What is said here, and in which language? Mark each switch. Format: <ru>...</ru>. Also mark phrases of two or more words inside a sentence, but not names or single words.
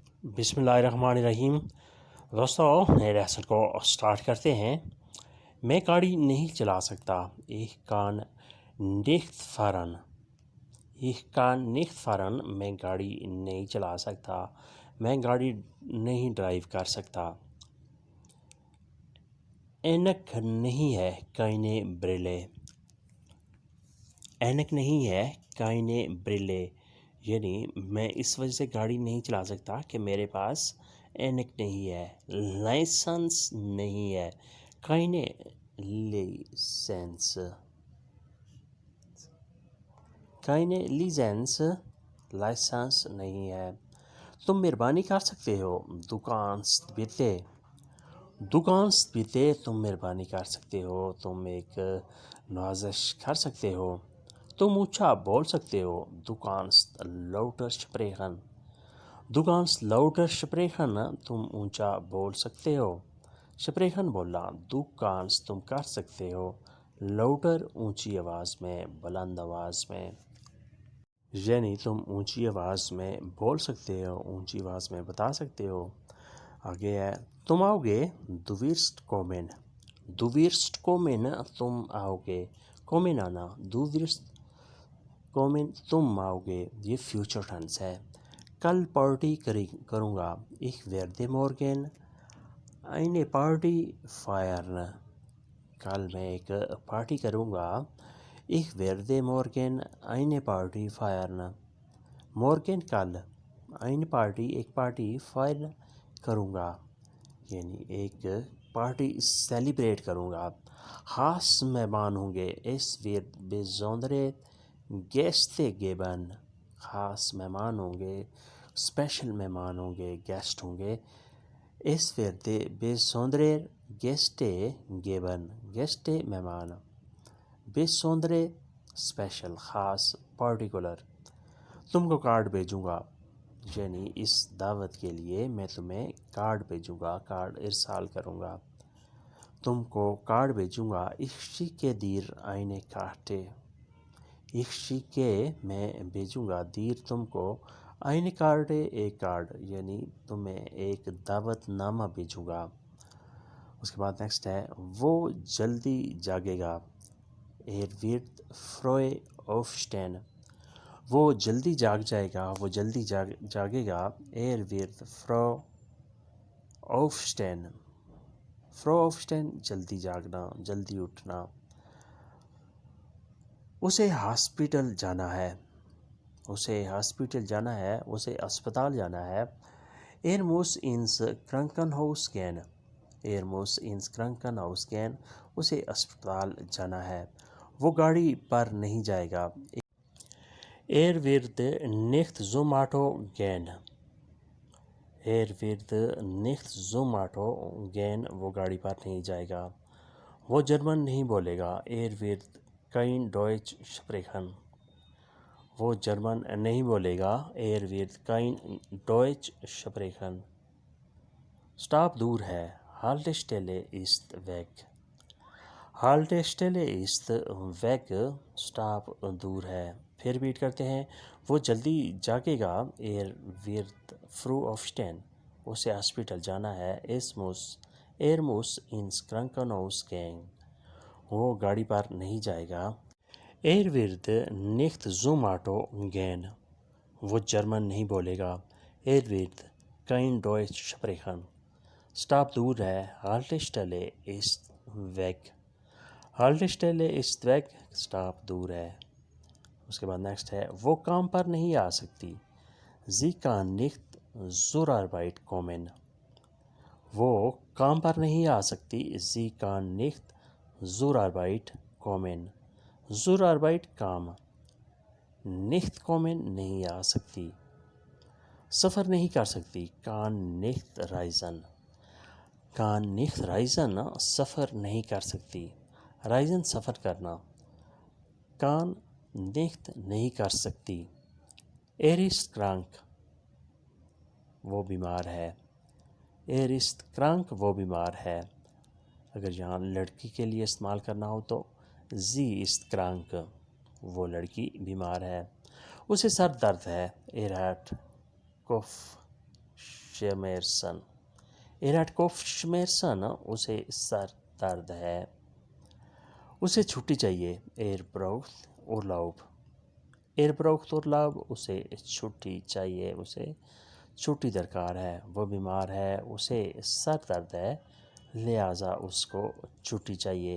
<ar>بسم اللہ الرحمن الرحیم۔</ar> <ur>دوستو نئے لیسن کو سٹارٹ کرتے ہیں۔ میں گاڑی نہیں چلا سکتا۔</ur> <de>Ich kann nicht fahren۔ Ich kann nicht fahren۔</de> <ur>میں گاڑی نہیں چلا سکتا، میں گاڑی نہیں ڈرائیو کر سکتا۔ اینک نہیں ہے</ur> <de>keine Brille۔</de> <ur>اینک نہیں ہے</ur> <de>keine Brille،</de> <ur>یعنی میں اس وجہ سے گاڑی نہیں چلا سکتا کہ میرے پاس اینک نہیں ہے، لائسنس نہیں ہے،</ur> <de>keine Lizenz۔ keine Lizenz،</de> <ur>لائسنس نہیں ہے۔ تم مہربانی کر سکتے ہو،</ur> <de>du kannst bitte۔ du kannst bitte،</de> <ur>تم مہربانی کر سکتے ہو، تم ایک نوازش کر سکتے ہو۔ تم اونچا بول سکتے ہو،</ur> <de>du kannst lauter sprechen۔ du kannst lauter sprechen،</de> <ur>تم اونچا بول سکتے ہو۔ sprechen بولنا،</ur> <de>du kannst</de> <ur>تم کر سکتے ہو، lauter اونچی آواز میں، بلند آواز میں، یعنی تم اونچی آواز میں بول سکتے ہو، اونچی آواز میں بتا سکتے ہو۔ آگے ہے تم آؤ گے،</ur> <de>du wirst kommen۔ du wirst kommen،</de> <ur>تم آؤ گے، kommen آنا،</ur> <de>du wirst kommen،</de> <ur>تم آؤ گے، یہ فیوچر ٹینس ہے۔ کل پارٹی کروں گا،</ur> <de>ich werde morgen eine Party feiern۔</de> <ur>کل میں ایک پارٹی کروں گا،</ur> <de>ich werde morgen eine Party feiern۔</de> <ur>morgen کل،</ur> <de>eine Party</de> <ur>ایک پارٹی، feiern کروں گا، یعنی ایک پارٹی سیلیبریٹ کروں گا۔ خاص مہمان ہوں گے،</ur> <de>es wird besondere Gäste geben۔</de> <ur>خاص مہمان ہوں گے، اسپیشل مہمان ہوں گے، گیسٹ ہوں گے۔</ur> <de>es wird besondere Gäste geben۔</de> <ur>Gäste مہمان، besondere اسپیشل، خاص، پارٹیکولر۔ تم کو کارڈ بھیجوں گا، یعنی اس دعوت کے لیے میں تمہیں کارڈ بھیجوں گا، کارڈ ارسال کروں گا۔ تم کو کارڈ بھیجوں گا،</ur> <de>ich schicke dir eine Karte۔ ich schicke</de> <ur>میں بھیجوں گا، dir تم کو،</ur> <de>eine Karte</de> <ur>ایک کارڈ، یعنی تمہیں ایک دعوت نامہ بھیجوں گا۔ اس کے بعد نیکسٹ ہے وہ جلدی جاگے گا،</ur> <de>er wird früh aufstehen۔</de> <ur>وہ جلدی جاگ جائے گا، وہ جلدی جاگے گا،</ur> <de>er wird früh aufstehen۔ früh aufstehen</de> <ur>جلدی جاگنا، جلدی اٹھنا۔ اسے ہاسپٹل جانا ہے، اسے ہاسپٹل جانا ہے، اسے اسپتال جانا ہے،</ur> <de>er muss ins Krankenhaus gehen۔ er muss ins Krankenhaus gehen،</de> <ur>اسے اسپتال جانا ہے۔ وہ گاڑی پر نہیں جائے گا،</ur> <de>er wird nicht zum Auto gehen۔ er wird nicht zum Auto gehen،</de> <ur>وہ گاڑی پر نہیں جائے گا۔ وہ جرمن نہیں بولے گا،</ur> <de>er wird kein Deutsch sprechen۔</de> <ur>وہ جرمن نہیں بولے گا،</ur> <de>er wird kein Deutsch sprechen۔</de> <ur>سٹاپ دور ہے،</ur> <de>Haltestelle ist weg۔ Haltestelle ist weg،</de> <ur>سٹاپ دور ہے۔ پھر ریپیٹ کرتے ہیں، وہ جلدی جاگے گا،</ur> <de>er wird früh aufstehen،</de> <ur>اسے ہاسپٹل جانا ہے،</ur> <de>er muss ins Krankenhaus gehen،</de> <ur>وہ گاڑی پر نہیں جائے گا،</ur> <de>er wird nicht zum Auto gehen،</de> <ur>وہ جرمن نہیں بولے گا،</ur> <de>er wird kein Deutsch sprechen۔</de> <ur>سٹاپ دور ہے،</ur> <de>Haltestelle ist weg۔ Haltestelle ist weg،</de> <ur>سٹاپ دور ہے۔ اس کے بعد نیکسٹ ہے وہ کام پر نہیں آ سکتی،</ur> <de>sie kann nicht zur Arbeit kommen۔</de> <ur>وہ کام پر نہیں آ سکتی،</ur> <de>sie kann nicht zur Arbeit kommen۔ zur Arbeit</de> <ur>کام،</ur> <de>nicht kommen</de> <ur>نہیں آ سکتی۔ سفر نہیں کر سکتی،</ur> <de>kann nicht reisen۔ kann nicht reisen،</de> <ur>سفر نہیں کر سکتی، reisen سفر کرنا،</ur> <de>kann nicht</de> <ur>نہیں کر سکتی۔</ur> <de>er ist krank،</de> <ur>وہ بیمار ہے،</ur> <de>er ist krank</de> <ur>وہ بیمار ہے۔ اگر یہاں لڑکی کے لیے استعمال کرنا ہو تو</ur> <de>sie ist krank،</de> <ur>وہ لڑکی بیمار ہے۔ اسے سر درد ہے،</ur> <de>er hat Kopfschmerzen. hat Kopfschmerzen,</de> <ur>اسے سر درد ہے. اسے چھٹی چاہیے.</ur> <de>braucht Urlaub. braucht Urlaub,</de> <ur>اسے چھٹی چاہیے, اسے چھٹی درکار ہے. وہ بیمار ہے, اسے سر درد ہے, لہٰذا اس کو چھٹی چاہیے.</ur>